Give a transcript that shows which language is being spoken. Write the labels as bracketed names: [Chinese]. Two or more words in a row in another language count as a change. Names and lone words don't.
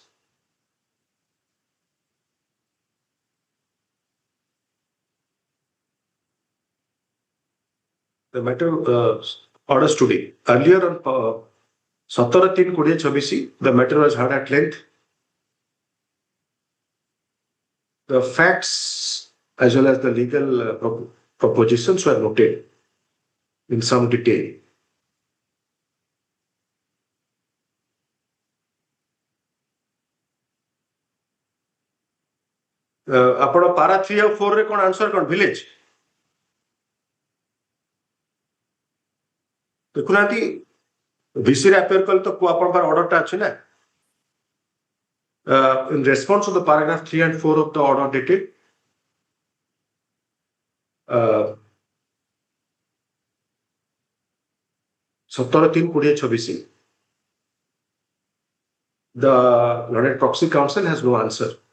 [English] The matter orders today. Earlier on 17/3/2026, the matter was heard at length. The facts as well as the legal propositions were noted in some detail. [Odia] ଆପଣ ପାରା 3 ଆଉ 4 ରେ କଣ ଆନ୍ସର କଣ ଭିଲେଜ ଦେଖୁନାହାନ୍ତି ଭିସି ରେ ଆପିୟର କଲେ ତ ଆପଣଙ୍କର ଅର୍ଡରଟା ଅଛି ନା [English] in response to the paragraph 3 and 4 of the order dated 17/3/2026, the Learned Proxy Council has no answer.